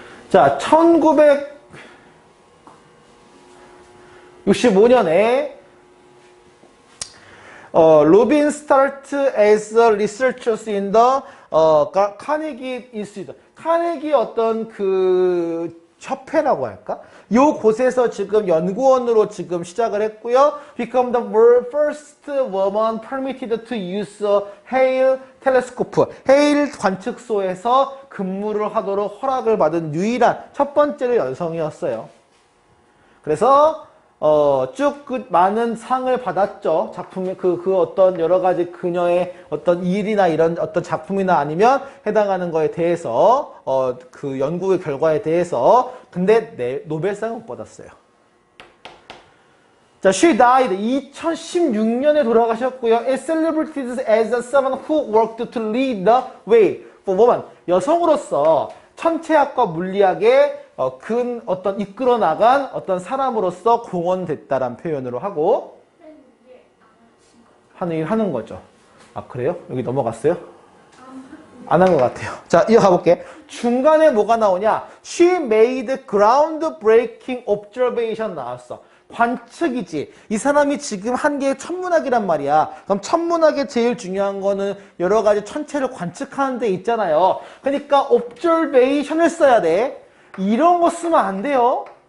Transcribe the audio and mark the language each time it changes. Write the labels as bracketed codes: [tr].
[en] 자, 1965년에 로빈 started as a researcher in the 카네기 인스티튜트. [ko] 카네기 어떤 그 협회라고 할까? 요 곳에서 지금 연구원으로 지금 시작을 했고요. [en] Become the first woman permitted to use a Hale telescope. [ko] 헤일 관측소에서 근무를 하도록 허락을 받은 유일한 첫 번째로 여성이었어요. 그래서 쭉 그 많은 상을 받았죠. 작품의 그 어떤 여러 가지 그녀의 어떤 일이나 이런 어떤 작품이나 아니면 해당하는 거에 대해서 그 연구의 결과에 대해서. 근데 노벨상은 못 받았어요. 자, [en] she died [ko] 2016년에 돌아가셨고요. [en] Is celebrated as someone who worked to lead the way for women. [ko] 여성으로서 천체학과 물리학에 어떤 이끌어 나간 어떤 사람으로서 공헌됐다라는 표현으로 하고 하는 거죠. 아, 그래요? 여기 넘어갔어요? 안 한 것 같아요. 자, 이어가 볼게. 중간에 뭐가 나오냐? [en] She made groundbreaking observation [ko] 나왔어. 관측이지. 이 사람이 지금 한 게 천문학이란 말이야. 그럼 천문학의 제일 중요한 거는 여러 가지 천체를 관측하는 데 있잖아요. 그러니까 observation을 써야 돼. 이런 거 쓰면 안 돼요.